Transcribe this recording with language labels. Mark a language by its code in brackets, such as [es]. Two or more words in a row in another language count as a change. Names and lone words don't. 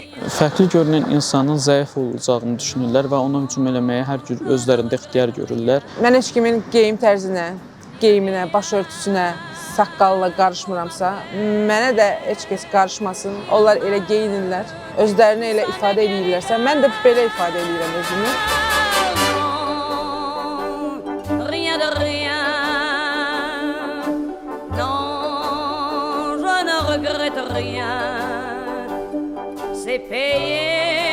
[az] Fərqli görünən insanın zəif olacağını düşünürlər və ona hücum eləməyə hər cür özlərində ixtiyar görürlər. Mən heç kimin geyim tərzinə, geyiminə, başörtüsünə, saqqalla qarışmıramsa, mənə də heç kəs qarışmasın. Onlar elə geyinirlər, özlərini elə ifadə edirlərsə, mən də belə ifadə edirəm özümü. [fr] Rien de rien, non, je ne regrette rien, c'est payé.